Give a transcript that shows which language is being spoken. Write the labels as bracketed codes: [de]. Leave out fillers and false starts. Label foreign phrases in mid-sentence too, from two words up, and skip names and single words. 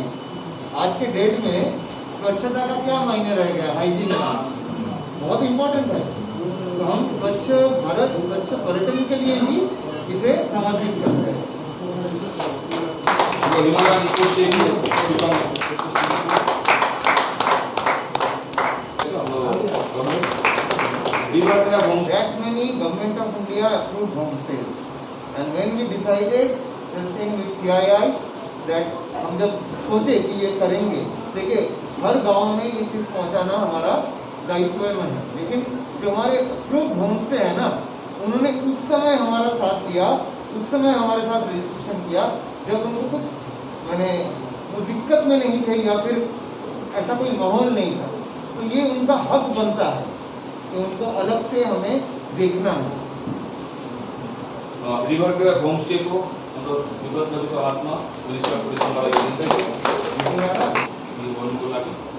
[hi] आज के डेट में स्वच्छता का क्या मायने रह गया, हाइजीन का बहुत इम्पोर्टेंट है। तो हम स्वच्छ भारत, स्वच्छ पर्यटन के लिए ही इसे समर्पित करते हैं। [en] That many Government of India approved homestays, and when we decided this thing with CII that हम [hi] जब सोचे कि ये करेंगे, देखिए हर गांव में ये चीज़ पहुंचाना हमारा दायित्व में है, लेकिन जो हमारे [en] approved homestay [hi] है ना, उन्होंने उस समय हमारा साथ दिया, उस समय हमारे साथ रजिस्ट्रेशन किया जब उनको कुछ मैंने वो दिक्कत में नहीं थे या फिर ऐसा कोई माहौल नहीं था। तो ये उनका हक बनता है कि उनको अलग से हमें देखना है। [ne] रिभर क्राफ्ट होमस्टे को मतलब विगत नदीको हातमा मिनिस्टर अफ टुरिज्मबाट यो दिँदैछ। यो गर्नुको लागि